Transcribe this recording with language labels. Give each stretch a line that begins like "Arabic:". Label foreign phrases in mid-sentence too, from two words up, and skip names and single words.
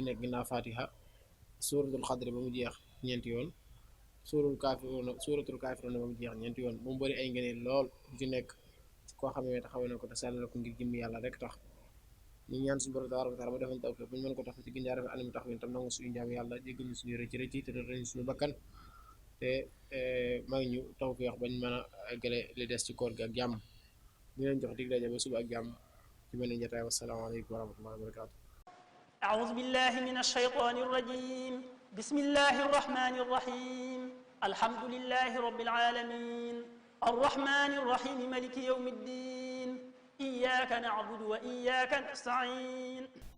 Wolof: nekk ginnaaw fatiha suratul xadri ba mu jeex ñeenti yoon suratul kaafiruuna ba mu jeex ñeenti yoon bu mu bëri ay ngëneel lool bu ci nekk koo xam ne taxaw na ko te sell ko ngir jëmmi yàlla rek tax ñu ñaan suñu borom
Arabic: تبارك وتعالى
Wolof: ba defoon tawfiq bu ñu mën ko tax ci ginjaar rafet anam tax wi tam nangu suñu jaam yàlla jéggal ñu suñu rëcc te dara suñu bakkan te may ñu tawfiq bañ mën a eggale li des ci koor gi ak jàmm ñu leen jox dig daje ba suba ak jàmm ci beneen jotaay
Arabic: والسلام عليكم ورحمة الله وبركاته. أعوذ بالله من الشيطان الرجيم بسم الله الرحمن الرحيم الحمد لله رب العالمين الرحمن الرحيم ملك يوم الدين إياك نعبد وإياك نستعين